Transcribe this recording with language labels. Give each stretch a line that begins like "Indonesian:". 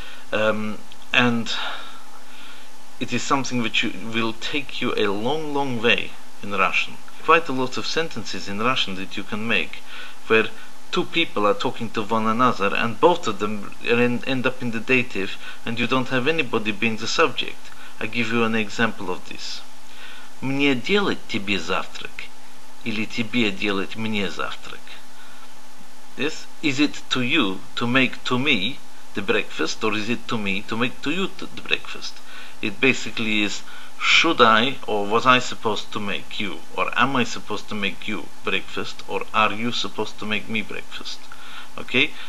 English: And it is something which will take you a long way in Russian. Quite a lot of sentences in Russian that you can make where two people are talking to one another and both of them end up in the dative and you don't have anybody being the subject. I give you an example of this.
Russian: Мне делать тебе завтрак или тебе делать мне завтрак?
English: Yes? Is it to you to make to me the breakfast, or is it to me to make to you the breakfast? It basically is, should I or was I supposed to make you, or am I supposed to make you breakfast, or are you supposed to make me breakfast? Okay?